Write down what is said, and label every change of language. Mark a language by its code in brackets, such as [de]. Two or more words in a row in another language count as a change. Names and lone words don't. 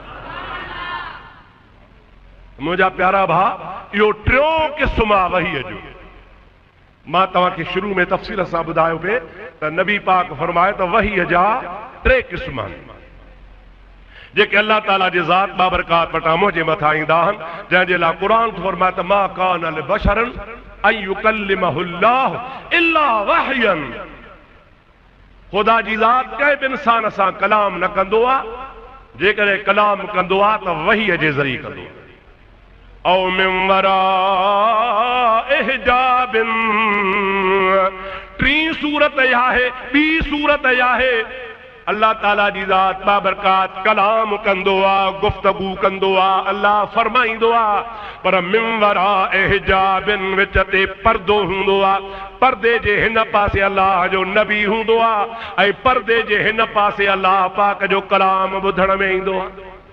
[sd] मुंहिंजा प्यारा भाउ इहो टियों क़िस्म आहे वहीअ जो मां तव्हांखे शुरू में तफ़सील सां ॿुधायो पिए त नबी पाक फरमाए त वहीअ जा 3 क़िस्म आहिनि जेके अल्लाह ताला जे ज़ात बाबरकात वटां मुंहिंजे मथां ईंदा आहिनि जंहिंजे लाइ क़ुरान फरमाए त [ar] ما كان لبشر أن يكلمه الله إلا وحيا [sd] ख़ुदा जी ज़ात कंहिं बि इंसान सां कलाम न कंदो आहे जेकॾहिं कलाम कंदो आहे त वहीअ जे ज़रिए कंदो आहे [ar] أو من وراء حجاب. [sd] टी सूरत आहे ॿी सूरत आहे अल्लाह ताला जी ज़ात बाबरकात कलाम कंदो आहे गुफ्तगू कंदो आहे अल्लाह फरमाईंदो आहे पर [ar] من وراء حجاب [sd] विच ते पर्दो हूंदो आहे पर्दे जे हिन पासे अल्लाह जो नबी हूंदो आहे ऐं पर्दे जे हिन पासे अल्लाह पाक जो कलाम ॿुधण में ईंदो आहे।